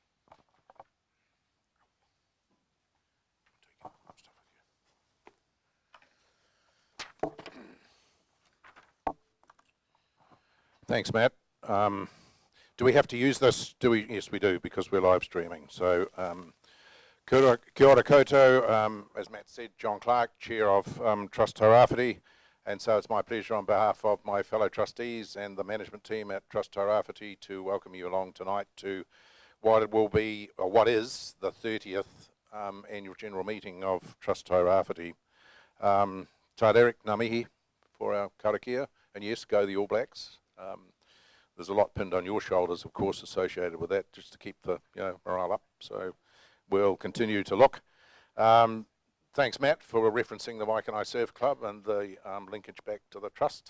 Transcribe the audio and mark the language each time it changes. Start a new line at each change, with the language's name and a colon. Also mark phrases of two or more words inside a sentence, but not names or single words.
English: Thanks, Matt. Do we have to use this? Do we? Yes, we do, because we're live streaming. So,
Māori: kia ora koutou,
English: as Matt said, John Clark, Chair of Trust Tairawhiti, and so it's my pleasure on behalf of my fellow trustees and the management team at Trust Tairawhiti to welcome you along tonight to what will be, or what is, the 30th annual general meeting of Trust Tairawhiti.
Māori: Taiderek ngā mihi
English: for our karakia, and yes, go the All Blacks. There's a lot pinned on your shoulders, of course, associated with that, just to keep the morale up. So we'll continue to look. Thanks, Matt, for referencing the Waikanae Surf Club and the linkage back to the trust.